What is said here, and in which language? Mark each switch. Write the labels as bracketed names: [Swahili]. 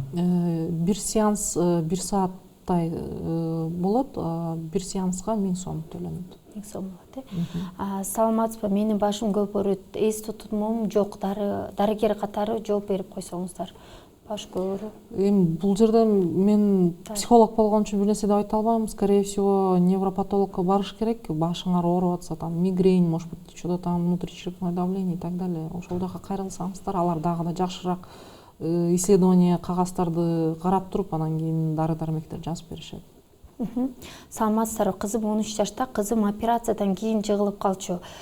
[Kyrgyz] Бир сеанс 1 сааттай болот, бир сеанска 1000 сом төлөнөт. 1000 сом болот. Саламатсызбы? Менин башым көп ооруйт, эс тутумум жок, дарыгер катары жооп берип койсоңуздар. Баш көп ооруйт. Бул жерде мен психолог болгон үчүн бир нерсе деп айта албайм. [Russian] Скорее всего, [Kyrgyz] невропатологко барыш керек. Башыңар ооруп атса, [Russian] там мигрень, может быть, что-то там внутричерепное давление и так далее. [Kyrgyz] Ошол жака кайрылсаңыздар, алар дагы да жакшыраак исследование кагаздарды карап туруп, анан кийин дары-дармектер жазып беришет. Саламатсыздарбы? Кызым 13 жашта, кызым операциядан кийин жыгылып калчу.